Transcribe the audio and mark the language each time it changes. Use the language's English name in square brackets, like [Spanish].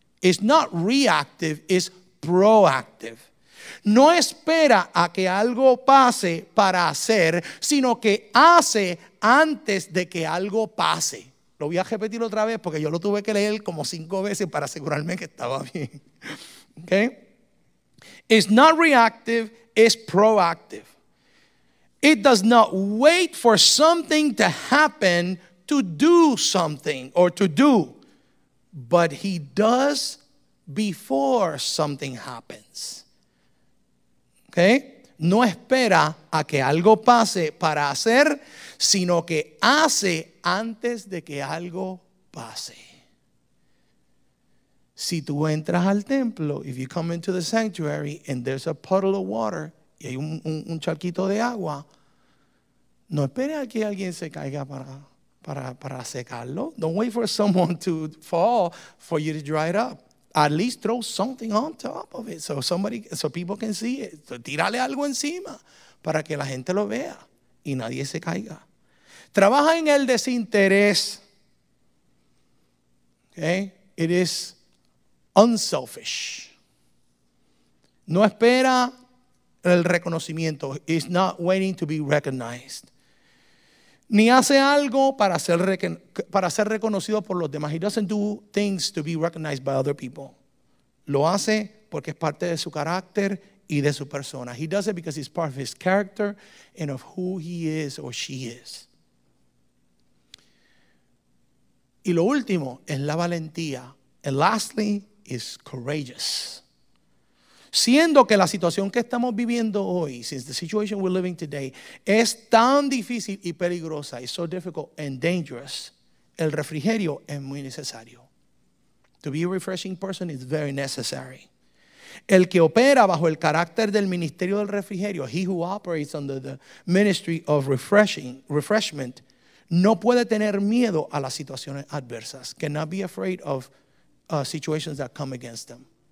[English] It's not reactive, it's proactive. [Spanish] No espera a que algo pase para hacer, sino que hace antes de que algo pase. Lo voy a repetir otra vez porque yo lo tuve que leer como 5 veces para asegurarme que estaba bien. Okay? [English] It's not reactive, it's proactive. It does not wait for something to happen to do something or to do, but he does before something happens. Okay? [Spanish] No espera a que algo pase para hacer, sino que hace antes de que algo pase. Si tú entras al templo, [English] if you come into the sanctuary and there's a puddle of water, [Spanish] y hay un charquito de agua, no espere a que alguien se caiga para secarlo. [English] Don't wait for someone to fall for you to dry it up. At least throw something on top of it so people can see it. [Spanish] So, tírale algo encima para que la gente lo vea y nadie se caiga. Trabaja en el desinterés. [English] Okay? It is unselfish. [Spanish] No espera el reconocimiento. [English] It's not waiting to be recognized. [Spanish] Ni hace algo para ser reconocido por los demás. [English] He doesn't do things to be recognized by other people. [Spanish] Lo hace porque es parte de su carácter y de su persona. [English] He does it because it's part of his character and of who he is or she is. [Spanish] Y lo último es la valentía. [English] And lastly is courageous. [Spanish] Siendo que la situación que estamos viviendo hoy, [English] since the situation we're living today, [Spanish] es tan difícil y peligrosa, [English] it's so difficult and dangerous, [Spanish] el refrigerio es muy necesario. [English] To be a refreshing person is very necessary. [Spanish] El que opera bajo el carácter del ministerio del refrigerio, [English] he who operates under the ministry of refreshment, [Spanish] no puede tener miedo a las situaciones adversas. [English] Cannot be afraid of situations that come against them.